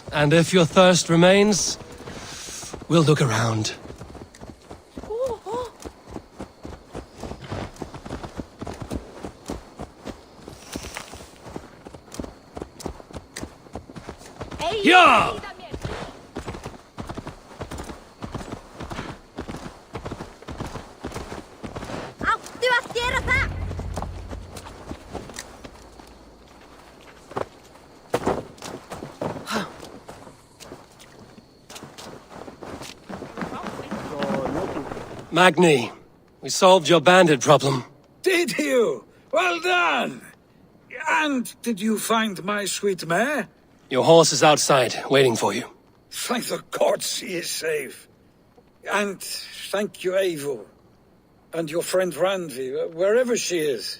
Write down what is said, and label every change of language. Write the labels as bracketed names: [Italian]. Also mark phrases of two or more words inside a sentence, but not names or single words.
[English] And if your thirst remains, we'll look around. Yeah! [Icelandic] Áttu að gera það? [English] Magni, we solved your bandit problem. Did you? Well done! And did you find my sweet mare? Your horse is outside, waiting for you. Thank the gods she is safe. And thank you, Eivor. And your friend Randvi, wherever she is.